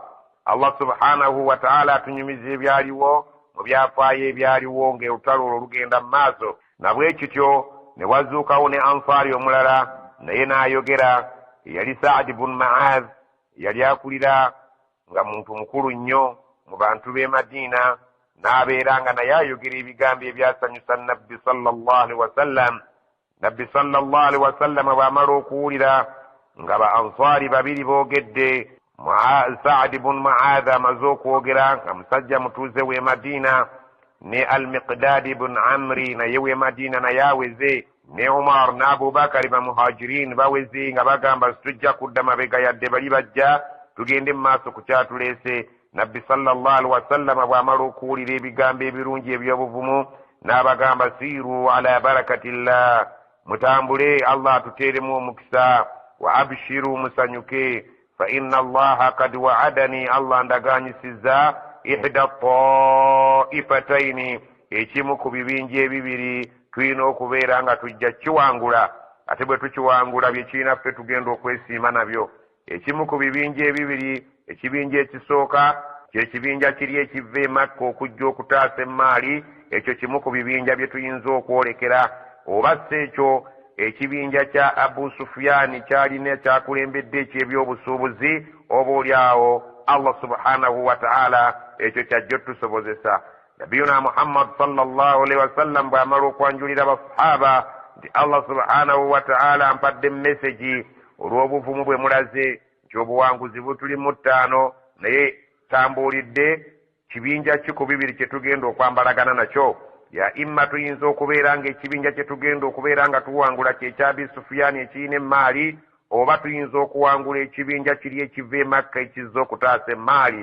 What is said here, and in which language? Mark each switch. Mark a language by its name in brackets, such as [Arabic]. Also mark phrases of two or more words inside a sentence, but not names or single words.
[Ganda] Allah [Arabic] سبحانه وتعالى [Ganda] atunyumiza ebyaliwo mu byafaayo ebyaliwo ng'olutalo olwo lugenda mu maaso. Na bwe kityo ne wazuukawo ne Ansaari omulala, naye n'ayogera, yali Sa'd ibn Mu'adh, yali akulira nga muntu mukulu nnyo mu bantu b'e Madina, n'abeera nga naye ayogera ebigambo ebyasanyusa nabbi [Arabic] صلى الله عليه وسلم. [Ganda] Nabbi [Arabic] صلى الله عليه وسلم [Ganda] bw'amala okuwulira nga ba Ansaari babiri boogedde, Sa'd ibn Mu'adh amaze okwogera, nga musajja mutuuze w'e Madina, ne al-Miqdad ibn Amri naye w'e Madina naye aweze, ne Umar ne Abubakar ba muhajirin baweze, nga bagamba tujja kudda mabega yadde bali bajja, tugende mu maaso ku kyatuleese. Nabbi [Arabic] صلى الله عليه وسلم [Ganda] bw'amala okuwulira ebigambo ebirungi eby'obuvumu, n'abagamba [Arabic] سيروا على بركة الله, [Ganda] mutambule, Allah atuteeremu omukisa, [Arabic] وأبشروا, [Ganda] musanyuke, [Arabic] فإن الله قد وعدني, [Ganda] Allah ndaganyisizza, [Arabic] إحدى الطائفتين, [Ganda] ekimu ku bibinja ebibiri tulina okubeera nga tujja kiwangula. ate bwe tukiwangula bye kirina ffe tugenda okwesiima nabyo. Ekimu ku bibinja ebibiri, ekibinja ekisooka ky'ekibinja kiri ekiva e Makka okujja okutaasa emmaali, ekyo kimu ku bibinja bye tuyinza okwolekera. Oba si ekyo, ekibinja kya Abu Sufyan kyalina kyakulembedde eky'ebyobusuubuzi, oba olyawo Allah [Arabic] سبحانه وتعالى [Ganda] ekyo kyajja otusobozesa. Nabiyuna Muhammad [Arabic] صلى الله عليه وسلم [Ganda] bw'amala okwanjulira abasahaba nti Allah [Arabic] سبحانه وتعالى [Ganda] ampadde message olw'obuvumu bwe mulaze nti obuwanguzi butulimu 5, naye tambuulidde kibinja ki ku bibiri kye tugenda okwambalagana nakyo. Ya imma tuyinza okubeera ng'ekibinja kye tugenda okubeera nga tuwangula kyekya Abi Sufyani ekirina emmaali, oba tuyinza okuwangula ekibinja kiri ekiva e Makka ekizza okutaasa emmaali.